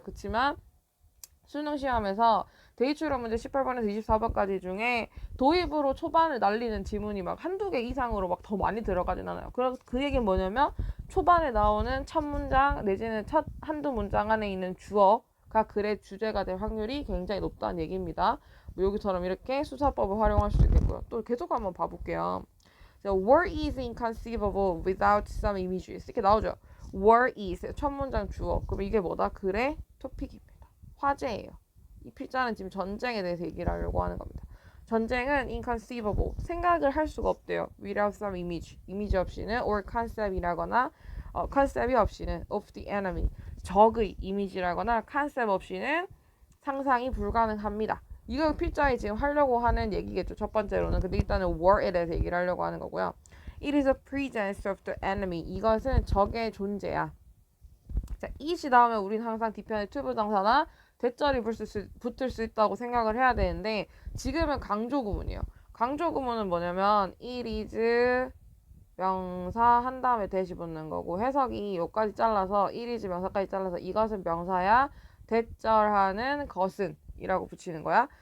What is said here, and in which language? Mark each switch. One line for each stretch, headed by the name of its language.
Korean: 그렇지만 수능 시험에서 대입출력 문제 18번에서 24번까지 중에 도입으로 초반을 날리는 지문이 막 한두 개 이상으로 막 더 많이 들어가진 않아요. 그래서 그 얘기는 뭐냐면 초반에 나오는 첫 문장 내지는 첫 한두 문장 안에 있는 주어가 글의 주제가 될 확률이 굉장히 높다는 얘기입니다. 뭐 여기처럼 이렇게 수사법을 활용할 수 있겠고요. 또 계속 한번 봐볼게요.
English: War is inconceivable without some images, 이렇게 나오죠. War is,
Korean: 첫 문장 주어. 그럼 이게 뭐다? 글의 토픽입니다. 화제예요. 이 필자는 지금 전쟁에 대해서 얘기를 하려고 하는 겁니다. 전쟁은 inconceivable, 생각을 할 수가 없대요.
English: without some image,
Korean: 이미지 없이는,
English: or concept
Korean: 이라거나 컨셉이 없이는
English: of the enemy
Korean: 적의 이미지라거나 컨셉 없이는 상상이 불가능합니다. 이거 필자에 지금 하려고 하는 얘기겠죠. 첫 번째로는. 근데 일단은 war에 대해서 얘기를 하려고 하는 거고요.
English: It is a presence of the enemy.
Korean: 이것은 적의 존재야. 자, it이 나오면 우린 항상 뒤편에 to 부정사나 대절이 붙을 수 있다고 생각을 해야 되는데 지금은 강조 구문이에요. 강조 구문은 뭐냐면 it is 명사 한 다음에 대시 붙는 거고 해석이 여기까지 잘라서 it is 명사까지 잘라서 이것은 명사야 대절하는 것은 이라고 붙이는 거야.